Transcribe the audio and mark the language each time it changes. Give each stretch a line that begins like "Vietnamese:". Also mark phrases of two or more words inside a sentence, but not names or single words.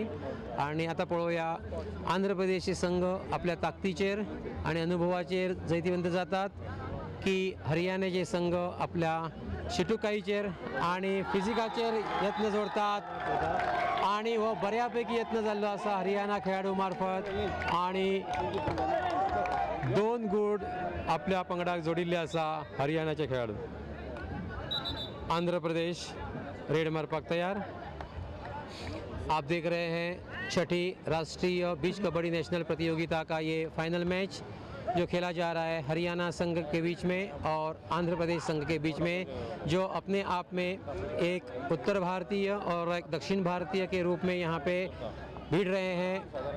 Konkani: आणि आता पळोवया आंध्र प्रदेशचे संघ आपल्या ताकदीचेर आणि अनुभवाचेर जैतिवंत जातात की हरियाणाचे संघ आपल्या शिटुकाईचेर आणि फिजिकाचेर यत्न जोडतात. आणि हो बऱ्यापैकी यत्न जाल्लो आसा हरियाणा खेळाडू मार्फत आणि 2 गुण आपल्या पंगडाक जोडिल्ले आसा हरियाणाचे खेळाडू. आंध्र प्रदेश रेड मारपाक तैयार.
Hindi: आप देख रहे हैं छठी राष्ट्रीय बीच कबड्डी नेशनल प्रतियोगिता का ये फाइनल मैच जो खेला जा रहा है हरियाणा संघ के बीच में और आंध्र प्रदेश संघ के बीच में, जो अपने आप में एक उत्तर भारतीय और एक दक्षिण भारतीय के रूप में यहाँ पे भिड़ रहे हैं.